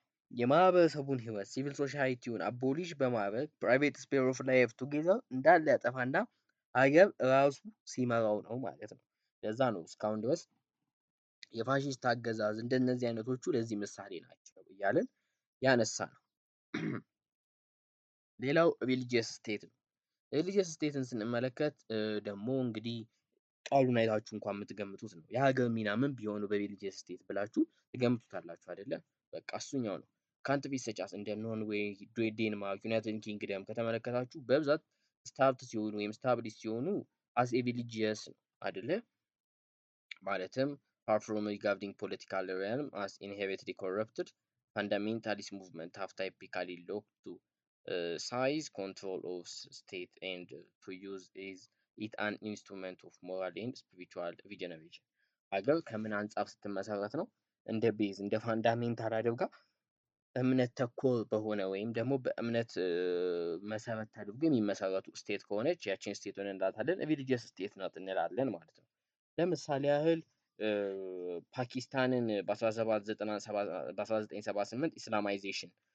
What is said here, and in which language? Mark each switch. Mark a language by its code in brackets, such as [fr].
[am] የማህበረሰቡን ህይወት ሲቪል ሶሳይቲውን አቦሊሽ በማድረግ ፕራይቬት ስፔር ኦፍ ላይፍ ቱጌዘር እንዳለ ያጠፋና ሀገር ራሱ ሲመራው ነው ማለት ነው። ለዛ ነው እስካሁን ድረስ የፋሺስት አገዛዝ እንደነዚህ አይነቶቹ ለዚህ ምሳሌ ናቸው እያለን ያነሳ ነው። ሌላው ሪሊጂየስ ስቴት ነው። ሪሊጂየስ ስቴትን ስንመለከት ደግሞ እንግዲህ ቃሉን አይታችሁ እንኳን የምትገምቱት ነው። የሀገር ሚና ምን ቢሆኑ በሪሊጂየስ ስቴት ብላችሁ ትገምቱታላችሁ አይደለ? በቃ እሱኛው ነው። ካንትሪስ ሰጫስ እንደ ኖርዌይ፣ ዴንማርክ፣ ዩናይትድ ኪንግደም ከተመለከታችሁ በብዛት ስታብት ሲሆኑ ወይም ስታብሊሽ ሲሆኑ አስ ኤ ሪሊጂየስ ነው አይደለ? [en] ማለትም far from regarding political realm as inherently corrupted, fundamentalist movement have typically looked to seize control of state and to use it an instrument of moral and spiritual regeneration. [am] ሀገር ከምን አንጻር ስትመሰረት ነው? እንደ ቤዝ እንደ ፋንዳሜንታል አድርጋ እምነት ተኮር በሆነ ወይም ደግሞ በእምነት መሰረት አድርጎ የሚመሰረቱ ስቴት ከሆነች ያችን ስቴት ሆነ እንዳታለን ሪሊጂየስ ስቴት ናት እንላለን ማለት ነው። ለምሳሌ ያህል ፓኪስታንን በ1978 ኢስላማይዜሽን